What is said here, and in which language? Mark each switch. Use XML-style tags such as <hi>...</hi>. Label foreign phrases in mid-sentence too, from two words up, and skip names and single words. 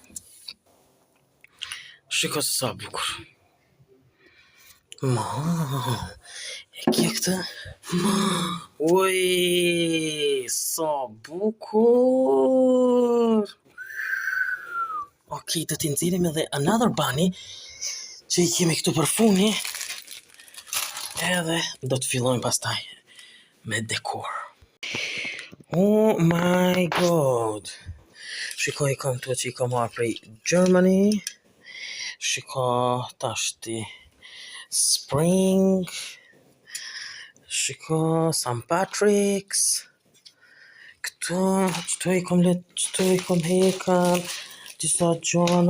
<sq>Shiko se sa bukur. Ma, e kje këtë? Oj, sa bukur. Ok, do t'i nxjerrim edhe</sq> <en>another bunny</en> <sq>që i kemi këtu për funi. Edhe do të fillojmë pastaj me dekor.</sq> <en>Oh my god.</en> <sq>Shikoj kam këtu që i kam marrë prej Germany. Shiko tashti Spring. Shiko St. Patrick's. Këtu i kam hekan disa gjona.</sq>